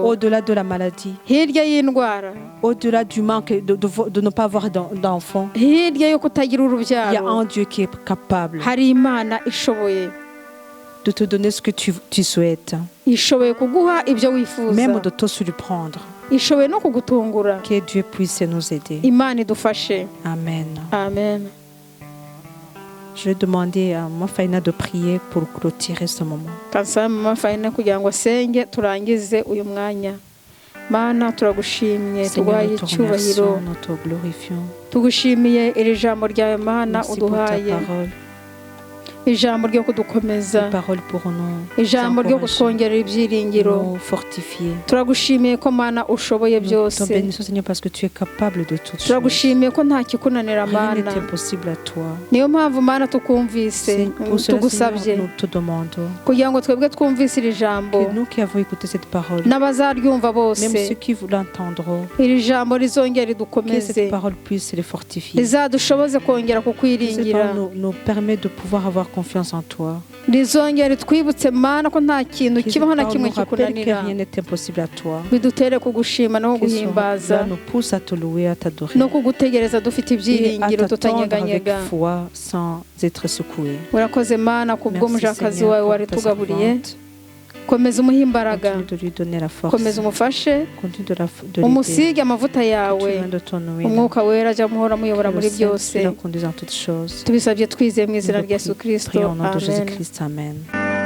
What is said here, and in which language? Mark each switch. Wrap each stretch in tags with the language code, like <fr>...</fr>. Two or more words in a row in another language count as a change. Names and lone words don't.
<fr>au-delà de la maladie,</fr> <rw>hirya y'indwara,</rw> <fr>au-delà du manque de ne pas avoir d'enfants,</fr> <rw>hirya yo kutagira</rw> <fr>il y a</fr> <rw>urubyaro,</rw> <fr>un Dieu qui est capable</fr> <rw>hari Imana ishoboye.</rw> <fr>de te donner ce que tu souhaites,</fr> <rw>Ishoboye kuguha ibyo wifuza.</rw> <fr>même de te surprendre.</fr> <rw>Ishoboye no kugutungura.</rw> <fr>Que Dieu puisse nous aider.</fr> <rw>Imana idufashe. Amen. Amen.</rw> <fr>Je vais demander à ma Faina de prier pour clôturer ce moment.</fr> <rw>Kansaba mama Faina kugira ngo asenge turangize uyu mwanya. Mana turagushimye,</rw> <fr>Seigneur,</fr> <rw>tuguhaye</rw> <fr>nous te</fr> <rw>icyubahiro,</rw> <fr>remercions, nous te glorifions.</fr> <rw>tugushimiye iri jambo ryawe Mana</rw> <fr>Merci pour ta</fr> <rw>uduhaye,</rw> <fr>parole.</fr> <rw>ijambo ryo kudukomeza,</rw> <fr>Ta parole pour nous</fr> <rw>ijambo ryo</rw> <fr>encourager,</fr> <rw>kutwongerera ibyiringiro.</rw> <fr>nous fortifier.</fr> <rw>Turagushimiye ko Mana ushoboye</rw> <fr>Nous</fr> <rw>byose.</rw> <fr>te bénissons, Seigneur, parce que tu es capable de toutes choses.</fr> <rw>Turagushimiye ko nta kikunanira</rw> <fr>Rien</fr> <rw>Mana.</rw> <fr>n'est impossible à toi.</fr> <rw>Niyo mpamvu Mana tukumvise,</rw> <fr>C'est pour cela,</fr> <rw>tugusabye</rw> <fr>Seigneur, nous te demandons</fr> <rw>kugira ngo twebwe twumvise iri jambo</rw> <fr>que nous qui avons écouté cette parole,</fr> <rw>n'abazaryumva bose,</rw> <fr>même ceux qui l'entendront,</fr> <rw>iri jambo rizongera</rw> <fr>que</fr> <rw>ridukomeze,</rw> <fr>cette parole puisse les fortifier.</fr> <rw>rizadushoboze kongera</rw> <fr>Que cette</fr> <rw>kukwiringira,</rw> <fr>parole nous permet de pouvoir avoir confiance en toi.</fr> <rw>rizongera ritwibutse Mana ko nta kintu</rw> <fr>Que cette</fr> <rw>kibaho na</rw> <fr>parole</fr> <rw>kimwe</rw> <fr>nous rappelle que</fr> <rw>kikunanira,</rw> <fr>rien n'est impossible à toi.</fr> <rw>bidutere kugushima no</rw> <fr>Que cela</fr> <rw>kuguhimbaza</rw> <fr>nous pousse à te louer, à t'adorer.</fr> <rw>no kugutegereza dufite</rw> <fr>Et à</fr> <rw>ibyiringiro</rw> <fr>t'attendre avec</fr> <rw>tutanyeganyega.</rw> <fr>foi sans être secoué.</fr> <rw>Urakoze Mana kubwo</rw> <fr>Merci</fr> <rw>mujakazi</rw> <fr>Seigneur</fr> <rw>wawe</rw> <fr>pour</fr> <rw>wari</rw> <fr>ta</fr> <rw>tugaburiye,</rw> <fr>servante.</fr> <rw>komeza umuhe imbaraga,</rw> <fr>Continue de lui donner la force.</fr> <rw>komeza umufashe,</rw> <fr>Continue de l'aider.</fr> <rw>umusige amavuta</rw> <fr>Que</fr> <rw>yawe,</rw> <fr>tu viennes de ton huile.</fr> <rw>umwuka wera ajya muhora muyobora</rw> <fr>Que le</fr> <rw>muri</rw> <fr>Saint-Esprit</fr> <rw>byose.</rw> <fr>la conduise en toutes choses.</fr> <rw>Tubisabye twizeye mu izina</rw> <fr>Nous</fr> <rw>rya Yesu Kristo.</rw> <fr>prions au nom de</fr> <rw>Amen.</rw> <fr>Jésus-Christ. Amen.</fr>